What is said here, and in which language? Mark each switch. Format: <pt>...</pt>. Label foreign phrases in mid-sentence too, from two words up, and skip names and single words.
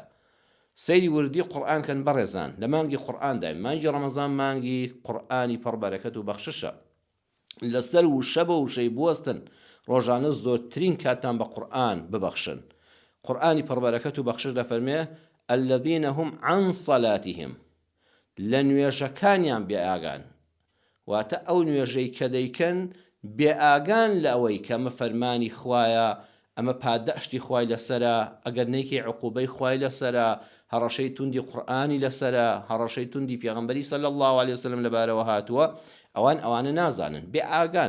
<ckb>سەیری وردی قورئان کەن بەڕێزان، لە مانگی قورئاندا، مانگی ڕەمەزان مانگی قورئانی پڕبەرەکەت و بەخششە. لەسەر وشە بە وشەی بوەستن، ڕۆژانە زۆرترین کاتان بە قورئان ببەخشن. قورئانی پڕبەرەکەت و بەخشش دەفەرمێ</ckb> <ar>الذین هم عن صلاتهم،</ar> <ckb>لە نوێژەکانیان بێئاگان، واتە ئەو نوێژەی کە دەیکەن بێئاگان لە ئەوەی کە ئەمە فەرمانی خوایە، ئەمە پاداشتی خوای لەسەرە، ئەگەر نەیکەی عقوبەی خوای لەسەرە، هەڕەشەی توندی قورئانی لەسەرە، هەڕەشەی توندی پێغەمبەری</ckb> <ar>صلی الله علیه وسلم</ar> <ckb>لەبارەوە هاتووە، ئەوانە نازانن، بێئاگان.</ckb>